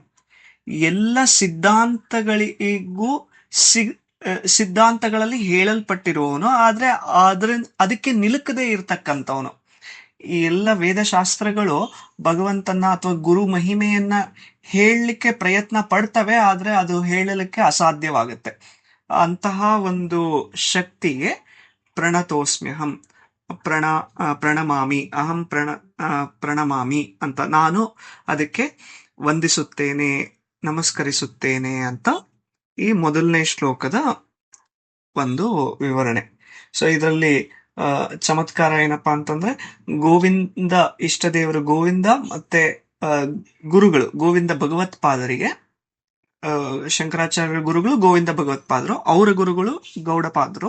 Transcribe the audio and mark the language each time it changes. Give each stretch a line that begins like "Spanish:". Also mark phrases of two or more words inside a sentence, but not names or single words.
Kannada: ಎಲ್ಲ ಸಿದ್ಧಾಂತಗಳಿಗೂ ಸಿದ್ಧಾಂತಗಳಲ್ಲಿ ಹೇಳಲ್ಪಟ್ಟಿರುವವನು, ಆದ್ರೆ ಅದಕ್ಕೆ ನಿಲುಕದೇ ಇರ್ತಕ್ಕಂಥವನು. ಈ ಎಲ್ಲ ವೇದಶಾಸ್ತ್ರಗಳು ಭಗವಂತನ ಅಥವಾ ಗುರು ಮಹಿಮೆಯನ್ನ ಹೇಳಲಿಕ್ಕೆ ಪ್ರಯತ್ನ ಪಡ್ತವೆ, ಆದ್ರೆ ಅದು ಹೇಳಲಿಕ್ಕೆ ಅಸಾಧ್ಯವಾಗುತ್ತೆ. ಅಂತಹ ಒಂದು ಶಕ್ತಿಗೆ ಪ್ರಣತೋಸ್ಮ್ಯಹಂ,
Sanskrit: ಪ್ರಣಮಾಮಿ, ಅಹಂ ಪ್ರಣಮಾಮಿ
Kannada: ಅಂತ, ನಾನು ಅದಕ್ಕೆ ವಂದಿಸುತ್ತೇನೆ, ನಮಸ್ಕರಿಸುತ್ತೇನೆ ಅಂತ ಈ ಮೊದಲನೇ ಶ್ಲೋಕದ ಒಂದು ವಿವರಣೆ. ಸೊ ಇದರಲ್ಲಿ ಚಮತ್ಕಾರ ಏನಪ್ಪಾ ಅಂತಂದ್ರೆ, ಗೋವಿಂದ ಇಷ್ಟ ದೇವರು ಗೋವಿಂದ ಮತ್ತೆ ಗುರುಗಳು ಗೋವಿಂದ ಭಗವತ್ಪಾದರಿಗೆ, ಶಂಕರಾಚಾರ್ಯ ಗುರುಗಳು ಗೋವಿಂದ ಭಗವತ್ಪಾದರು, ಅವರ ಗುರುಗಳು ಗೌಡಪಾದರು.